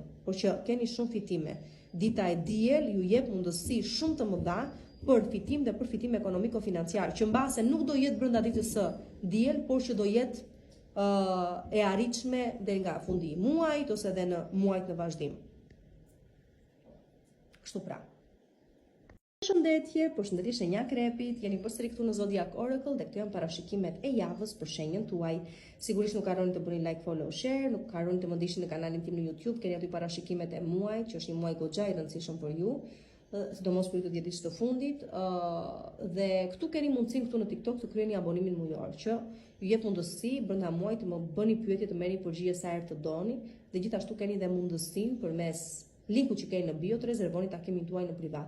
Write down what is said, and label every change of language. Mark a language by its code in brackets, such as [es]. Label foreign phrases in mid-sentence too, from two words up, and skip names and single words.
[sq] Por që keni shumë fitime. Dita e diel ju jep mundësi shumë të mëdha për fitim dhe përfitim ekonomiko-financiar, që mbase nuk do jetë brenda ditës së diel, por që do jetë e arritshme deri nga fundi i muajit ose edhe në muajt në vazhdim. Kështu pra. Përshëndetje, përshëndetje shenja krepit, jeni përsëri këtu në Zodiac Oracle dhe këto janë parashikimet e javës për shenjën tuaj. Sigurisht nuk harroni të bëni [en] like, follow, share, [sq] nuk harroni të më ndiqni në kanalin tim në YouTube, keni aty parashikimet e muajit, që është një muaj goxha i rëndësishëm për ju, sidomos për ju të djetit të fundit, dhe këtu keni mundësinë këtu në TikTok të kryeni abonimin mujor, që ju jep mundësi brenda muajit të më bëni pyetje, të merrni përgjigje sa herë të doni, dhe gjithashtu keni dhe mundësinë përmes linkut që keni në bio të rezervoni takimin tuaj në privat.